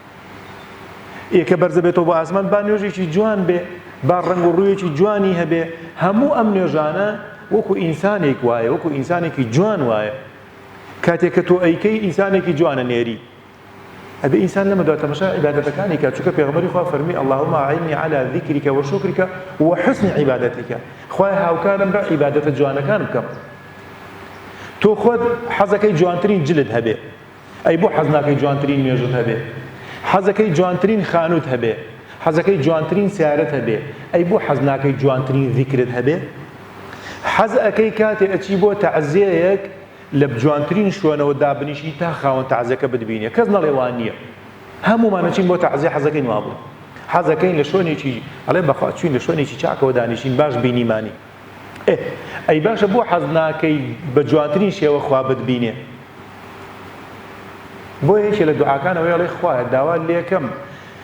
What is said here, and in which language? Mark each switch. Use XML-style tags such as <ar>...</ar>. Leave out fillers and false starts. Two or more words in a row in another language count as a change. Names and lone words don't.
<ckb>ئێکە بەرزە بێتەوە بۆ ئاسمان با نوێژێکی جوان بێ با ڕەنگ و ڕوویەکی جوانی هەبێ هەموو ئەم نوێژانە وەکو ئینسانێک وایە وەکو ئینسانێکی جوان وایە کاتێک کە تۆ ئەیکەی ئینسانێکی جوانە نێری ئەبێ ئینسان لەمەدا تەماشا عیبادەتەکانی کات چونکە پێغەمبەری خوا فەرمی</ckb> <ar>اللهم أعني على ذكرك وشكرك وحسن عبادتك</ar> <ckb>خوای هاوکارم بە عیبادەتە جوانەکان بکەم تۆ خۆت حەزەکەی جوانترین جلد هەبێ ئەی بۆ حەز ناکەی جوانترین نوێژت هەبێ حەزەکەی جوانترین خانووت هەبێ حەزەکەی جوانترین سیارەت هەبێ ئەی بۆ حەز ناکەی جوانترین ذیکرت هەبێ حەز ئەەکەی کاتێ ئەچی بۆ تەعزیەیەک لە جوانترین شوێنەوە دابنیشی تا خاوەن تەعزیەکە بتبینێ کەس نەڵێ وان نییە هەموومانەچین بۆ تەعزیە حەزەکەین وا بڵێ حەزەکەین لە شوێنێکی ئەڵێ بەخوا چوین لە شوێنێکی چاکەوە دانیشین باش بینیمانی ئەی باشە بۆ حەز ناکەی بە جوانترین شێوە خوا بتبینێ بۆ یەکێ لە دوعاکانەوەی ئەڵێ خوایە داوا لێکەم</ckb>